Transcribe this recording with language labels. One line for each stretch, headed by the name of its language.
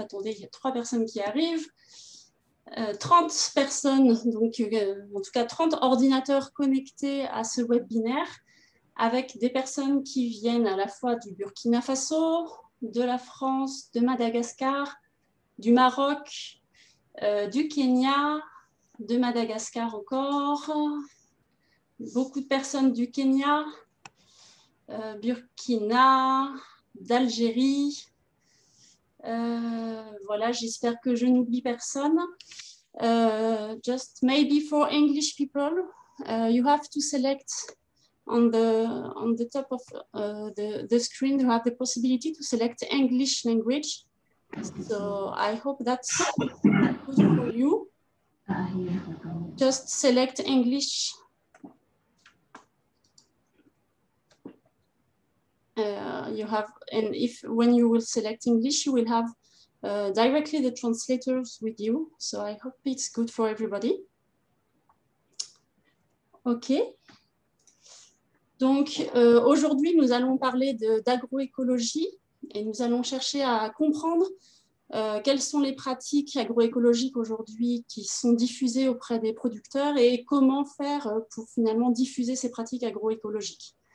French: Attendez, il y a 3 personnes qui arrivent. 30 personnes, en tout cas 30 ordinateurs connectés à ce webinaire, avec des personnes qui viennent à la fois du Burkina Faso, de la France, de Madagascar, du Maroc, du Kenya, de Madagascar encore, beaucoup de personnes du Kenya, Burkina, d'Algérie. Voilà, j'espère que je n'oublie personne.
English: Just maybe for English people, you have to select on the top of the screen. You have the possibility to select English language. So I hope that's good for you. Just select English. You have, and if when you will select English, you will have directly the translators with you. So I hope it's good for everybody. OK.
French: Donc, aujourd'hui, nous allons parler d'agroécologie et nous allons chercher à comprendre quelles sont les pratiques agroécologiques aujourd'hui qui sont diffusées auprès des producteurs et comment faire pour finalement diffuser ces pratiques agroécologiques.